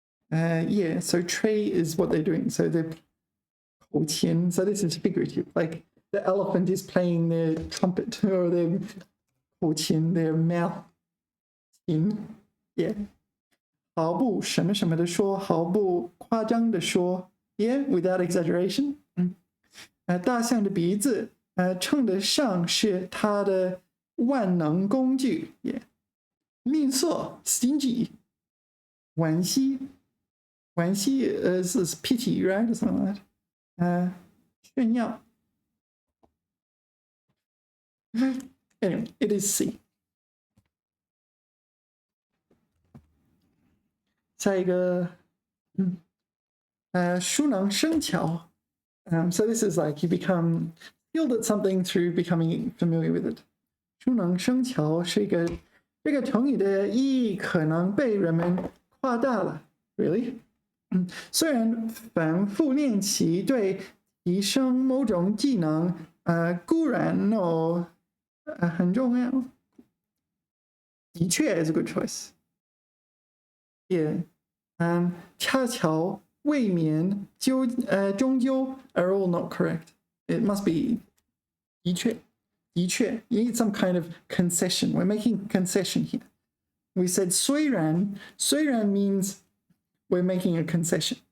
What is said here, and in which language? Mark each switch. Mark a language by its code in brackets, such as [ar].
[en] Yeah, so 吹 is what they're doing. So they're 口琴. So this is figurative. Like the elephant is playing their trumpet or their 口琴, their mouth 琴. Yeah. [zh] 毫不什么什么的说，毫不夸张的说。 [en] Yeah, without exaggeration. [zh] 大象的鼻子称得上是它的万能工具。 [en] Yeah. 吝啬 stingy. 惋惜惋惜 is pity, right? Or something like that. 炫耀. Anyway, it is C. [zh] 下一个，熟能生巧. [en] So this is like you become skilled at something through becoming familiar with it. [zh] 熟能生巧是一个这个成语的意义可能被人们夸大了 ， [en] really？ [zh] 虽然反复练习对提升某种技能，固然很重要。 [en] 的确 is a good choice. Yeah. 恰巧未免终究 are all not correct. It must be 的确. You need some kind of concession. We're making a concession here. We said 虽然means we're making a concession.